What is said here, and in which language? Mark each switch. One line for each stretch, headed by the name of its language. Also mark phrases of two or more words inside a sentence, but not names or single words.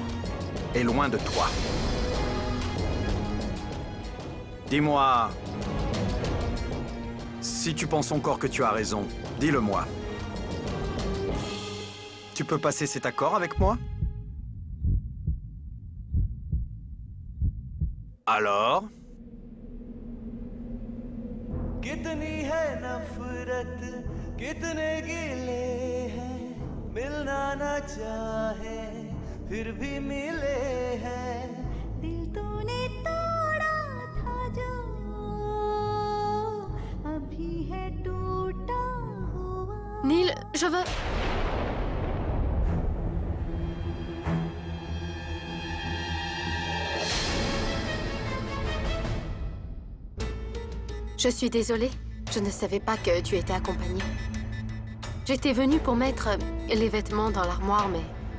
French: Et loin de toi. Dis-moi... Si tu penses encore que tu as raison, dis-le-moi. Tu peux passer cet accord avec moi? Alors?
Hindi: कितनी है नफरत कितने गिले हैं मिलना न चाहे फिर भी मिले हैं दिल तूने तोड़ा था जो अभी है टूटा हुआ
French: Neil, je veux... Je suis désolée. Je ne savais pas que tu étais accompagnée. J'étais venue pour mettre les vêtements dans l'armoire, mais...